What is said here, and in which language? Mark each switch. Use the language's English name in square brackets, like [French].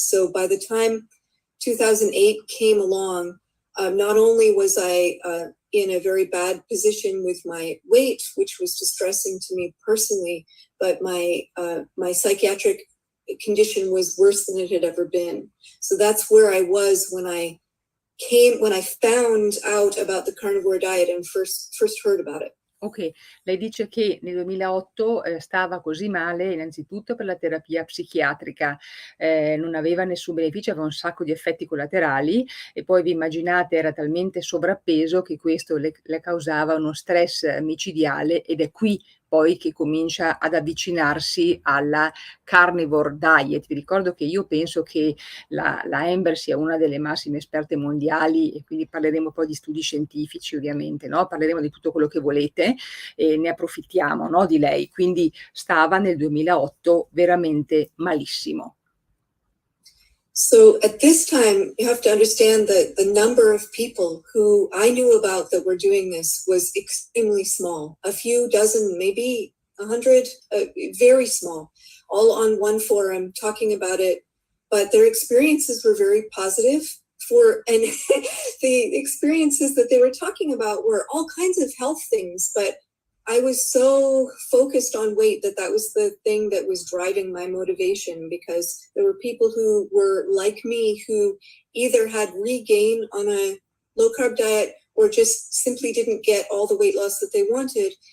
[English] So by the time 2008 came along, not only was I in a very bad position with my weight, which was distressing to me personally, but my psychiatric condition was worse than it had ever been. So that's where I was when I found out about the carnivore diet and first heard about it. [Italian] Ok, lei dice che nel 2008 stava così male innanzitutto per la terapia psichiatrica, non aveva nessun beneficio, aveva un sacco di effetti collaterali e poi vi immaginate era talmente sovrappeso che questo le causava uno stress micidiale ed è qui poi che comincia ad avvicinarsi alla carnivore diet. Vi ricordo che io penso che la Amber sia una delle massime esperte mondiali e quindi parleremo poi di studi scientifici ovviamente, no? Parleremo di tutto quello che volete e ne approfittiamo, no, di lei. Quindi stava nel 2008 veramente malissimo. [English] So at this time, you have to understand that the number of people who I knew about that were doing this was extremely small. A few dozen, maybe 100, very small, all on one forum talking about it. But their experiences were very positive. And the experiences that they were talking about were all kinds of health things, but I was so focused on weight that was the thing that was driving my motivation, because there were people who were like me who either had regained on a low carb diet or just simply didn't get all the weight loss that they wanted.